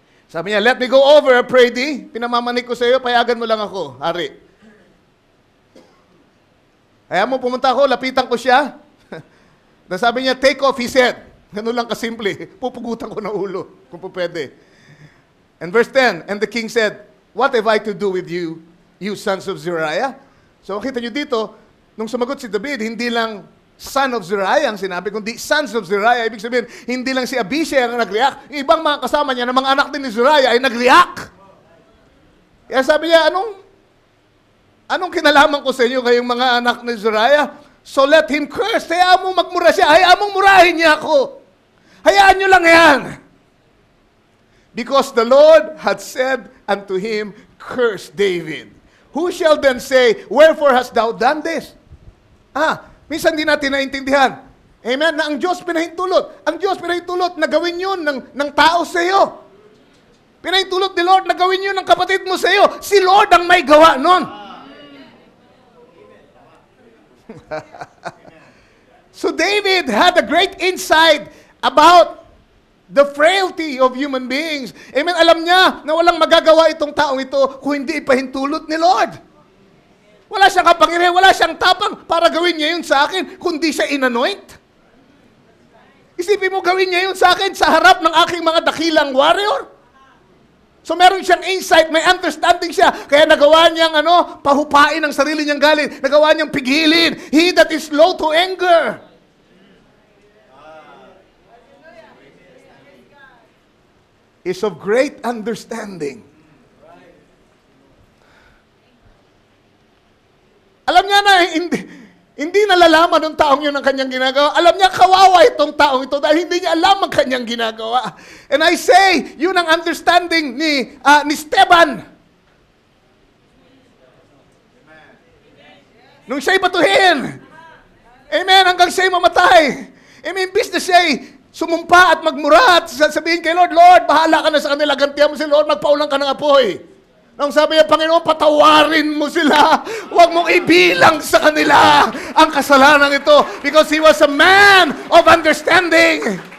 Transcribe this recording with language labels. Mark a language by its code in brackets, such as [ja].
[tl] Sabi niya, [en] let me go over, pray thee. [tl] Pinamamanik ko sa iyo, payagan mo lang ako, hari. Kaya mo pumunta ako, lapitan ko siya. Dan sabi niya, [en] take off his head. [tl] Ganun lang kasimple. Pupugutan ko na ulo, kung po pwede. [en] And verse 10, and the king said, what have I to do with you, you sons of Zeruiah? [tl] So, kita nyo dito, nung sumagot si David, hindi lang son of Zeruiah ang sinabi, kundi sons of Zeruiah. Ibig sabihin, hindi lang si Abishai ang nag-react. Yung ibang mga kasama niya, na mga anak din ni Zeruiah, ay nag-react. Kaya sabi niya, anong kinalaman ko sa inyo kayong mga anak ni Zeruiah? [en] So let him curse. [tl] Hayaan mo magmura siya. Hayaan mong murahin niya ako. Hayaan nyo lang yan. [en] Because the Lord had said unto him, curse David. Who shall then say, wherefore hast thou done this? [tl] Minsan di natin naintindihan. [en] Amen? [tl] Na ang Diyos pinahintulot. Ang Diyos pinahintulot na gawin yun ng tao sa iyo. Pinahintulot ni Lord na gawin yun ng kapatid mo sa iyo. Si Lord ang may gawa nun. [en] So David had a great insight about the frailty of human beings. [tl] Amen? Alam niya na walang magagawa itong taong ito kung hindi ipahintulot ni Lord. Wala siyang kapangyarihan, wala siyang tapang para gawin niya yun sa akin, kundi siya inanoint. Isipin mo, gawin niya yun sa akin sa harap ng aking mga dakilang warrior. So meron siyang insight, may understanding siya. Kaya nagawa niyang pahupain ang sarili niyang galit. Nagawa niyang pigilin. [en] He that is slow to anger is of great understanding. [tl] Alam niya na hindi nalalaman ng taong yun ang kanyang ginagawa. Alam niya kawawa itong taong ito dahil hindi niya alam ang kanyang ginagawa. [en] And I say, [tl] yun ang understanding ni Esteban. Nung siya'y batuhin. Amen, hanggang siya'y mamatay. Amen, imbis na siya'y sumumpa at magmura at sabihin kay Lord, Lord, bahala ka na sa kanila, gantihan mo si Lord, magpaulang ka ng apoy. Nung sabi niya, Panginoon, patawarin mo sila. Huwag mong ibilang sa kanila ang kasalanan ito. [en] Because he was a man of understanding.